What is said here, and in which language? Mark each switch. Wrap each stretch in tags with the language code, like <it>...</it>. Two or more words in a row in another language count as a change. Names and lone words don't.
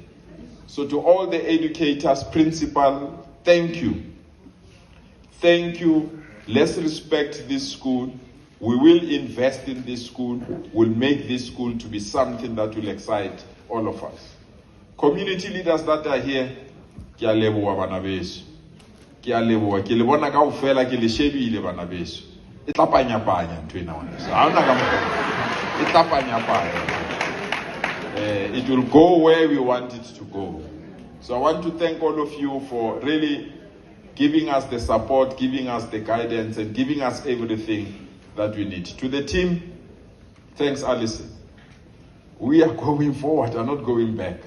<en>So to all the educators, principal, thank you. Thank you. Let's respect this school. We will invest in this school. We'll make this school to be something that will excite all of us. Community leaders that are here,</en> <st>ke a leboha bana beso. Ke a leboha, ke le bona kaofela ke le shebile bana beso. E tla panya ntwe na wana. Ha ona ka mokgwa. E tla panya.</st> <en>It will go where we want it to go. So I want to thank all of you for really giving us the support, giving us the guidance, and giving us everything that we need. To the team, thanks, Alison. We are going forward, we are not going back.</en>